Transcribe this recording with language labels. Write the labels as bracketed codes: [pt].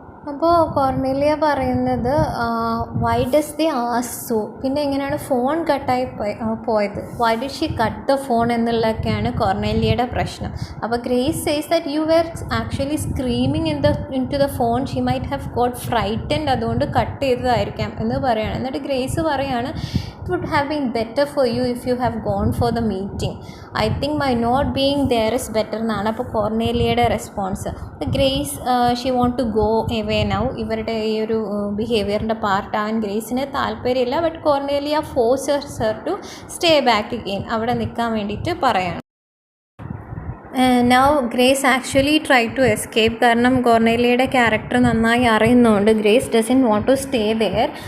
[ml] അപ്പോൾ കോർണേലിയ പറയുന്നത് [en] why does the ask so, [ml] പിന്നെ എങ്ങനെയാണ് ഫോൺ കട്ടായി പോയത്, [en] why did she cut the phone [ml] എന്നുള്ളതൊക്കെയാണ് കോർണേലിയയുടെ പ്രശ്നം. അപ്പോൾ [en] Grace says that you were actually screaming into the phone, she might have got frightened, [ml] അതുകൊണ്ട് cut ചെയ്തതായിരിക്കാം എന്ന് പറയുകയാണ്. എന്നിട്ട് ഗ്രേസ് പറയാണ് [en] it would have been better for you if you have gone for the meeting. I think my not being there is better [ml] എന്നാണ് അപ്പോൾ കോർണേലിയയുടെ response. [en] Grace she want to go away now. [ml] ഇവരുടെ ഈ ഒരു ബിഹേവിയറിൻ്റെ പാർട്ടാവാൻ ഗ്രേസിന് താല്പര്യമില്ല. [en] but Cornelia forces her to stay back again, [ml] അവിടെ നിൽക്കാൻ വേണ്ടിയിട്ട് പറയാണ്. [en] now Grace actually try to escape, [ml] കാരണം കോർണേലിയയുടെ ക്യാരക്ടർ നന്നായി അറിയുന്നതുകൊണ്ട് [en] Grace doesn't want to stay there.